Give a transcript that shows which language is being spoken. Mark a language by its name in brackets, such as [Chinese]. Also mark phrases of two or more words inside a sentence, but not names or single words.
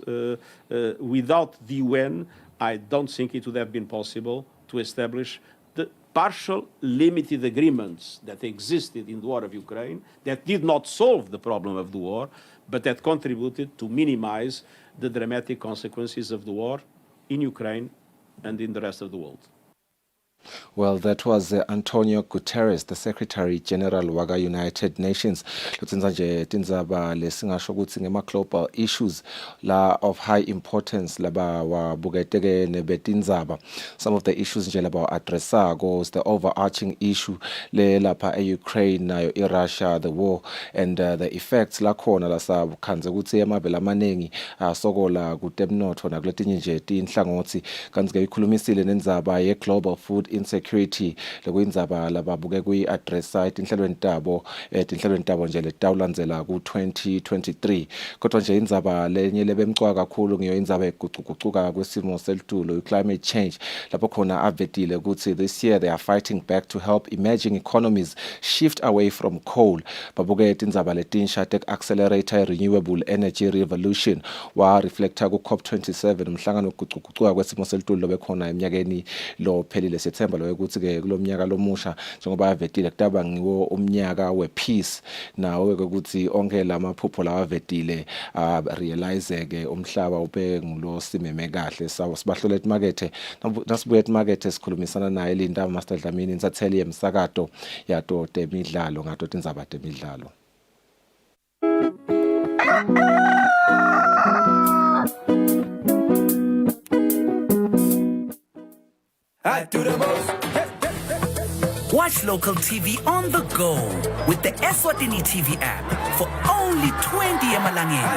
[English] Without the UN, I don't think it would have been possible to establish the partial limited agreements that existed in the war of Ukraine that did not solve the problem of the war, but that contributed to minimize the dramatic consequences of the war in Ukraine and in the rest of the world. Well, that was Antonio Guterres, the Secretary General waga United Nations. [Swati] Lutsinza nje tindzaba lesingasho ukuthi ngema [English] global issues [Swati] la [English] of high importance [Swati] laba wabuketeke nebetindzaba. [English] Some of the issues [Swati] nje laba addressa [English] goes the overarching issue [Swati] le lapha e-Ukraine nayo i-Russia, [English] the war and the effects [Swati] lakhona lasabukhanze ukuthi emabele amaningi sokola kutemnotho nakuletinye nje tinhlangothi kanti ke ikhulumisile nendzaba ye [English] global food insecurity [Swati] lekuyindzaba lababuke kuyi-addressa tinhlelweni tabo nje letawulandzela ku-2023 kodwa nje indzaba lenye lebemcwa kakhulu ngiyo indzaba egucugucuka kwesimo selitulo [English] climate change [Swati] lapho khona avetile ukuthi [English] this year they are fighting back to help emerging economies shift away from coal. [Swati] Babuke tindzaba letinsha tek-accelerator [English] renewable energy revolution [Swati] wa reflecta ku-COP27 umhlangano ogucugucuka kwesimo selitulo lobekhona eminyakeni lophelile September lo ukuthi ke kulomnyaka lomusha njengoba avetile kutaba ngiwo umnyaka we-peace nawo ukuthi onke lamaphupho lawa avetile realize ke umhlaba ube ngulo simeme kahle sibahlole emakethe nasibuye emakethe sikhulumisana naye Linda Master Dlamini insatheli yemsakato yato temidlalo ngato tindzaba temidlalo. [English] I do the most. Watch local TV on the go with the Eswatini TV app for only 20 emalangeni.